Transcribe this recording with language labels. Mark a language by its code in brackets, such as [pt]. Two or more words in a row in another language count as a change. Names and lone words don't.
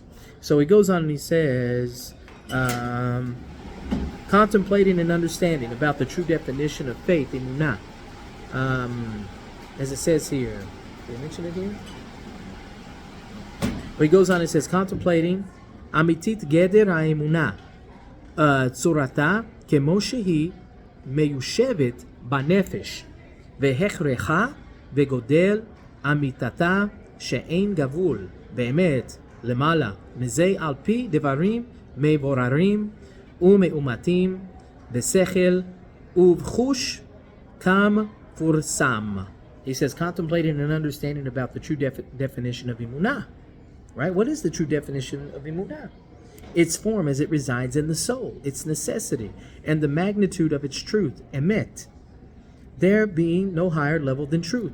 [en] So he goes on and he says, contemplating and understanding about the true definition of faith, emunah. As it says here, did I mention it here? Well, he goes on and says, contemplating [he] אמיתית גדר האמונה צורתה כמו שהיא מיושבת בנפש והכרחה וגודל אמתתה שאין גבול באמת למעלה מזה על פי דברים מבוררים ומאומתים בשכל ובחוש כמפורסם. [en] He says, contemplating and understanding about the true definition of emunah. Right? What is the true definition of emunah? Its form as it resides in the soul, its necessity, and the magnitude of its truth, emet. There being no higher level than truth.